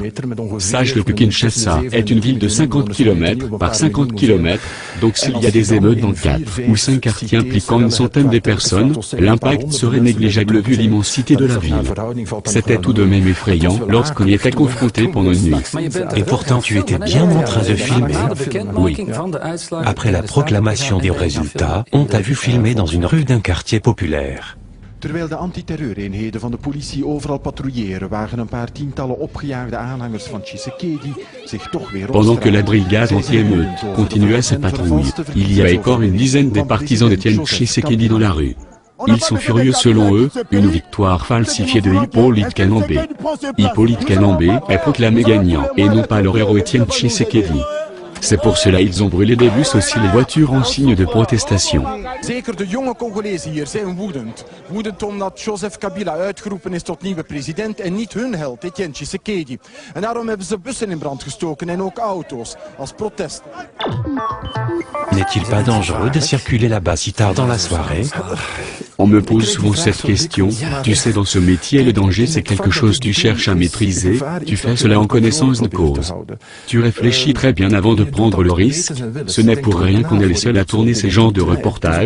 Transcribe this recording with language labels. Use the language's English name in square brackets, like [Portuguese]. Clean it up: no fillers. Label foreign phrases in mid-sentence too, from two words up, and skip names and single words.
[French] Sache que Kinshasa est une ville de 50 km par 50 km, donc s'il y a des émeutes dans 4 ou 5 quartiers impliquant une centaine de personnes, l'impact serait négligeable vu l'immensité de la ville. C'était tout de même effrayant lorsqu'on y était confronté pendant une nuit. Et pourtant tu étais bien en train de filmer. Oui. Après la proclamation des résultats, on t'a vu filmer dans une rue d'un quartier populaire. [Dutch] Terwijl de antiterreureenheden van de politie overal patrouilleren, wagen een paar tientallen opgejaagde aanhangers van Tshisekedi zich toch weer op. [French] Pendant que la brigade anti-émeute continuait sa patrouille, il y avait encore une dizaine des partisans d'Étienne Tshisekedi dans la rue. Ils sont furieux selon eux, une victoire falsifiée de Hippolyte Kanambe. Hippolyte Kanambe est proclamé gagnant, et non pas leur héros Étienne Tshisekedi. C'est pour cela ils ont brûlé des bus aussi les voitures en signe de protestation. [Dutch] Zeker de jonge Congolezen hier zijn woedend. Woedend omdat Joseph Kabila uitgeroepen is tot nieuwe president en niet hun held, Etienne Tshisekedi. En daarom hebben ze bussen in brand gestoken en ook auto's, als protest. [French] N'est-il pas dangereux de circuler là-bas si tard dans la soirée? On me pose souvent cette question. Tu sais, dans ce métier, le danger c'est quelque chose que tu cherches à maîtriser, tu fais cela en connaissance de cause. Tu réfléchis très bien avant de prendre le risque. Ce n'est pour rien qu'on est les seuls à tourner ces genres de reportages.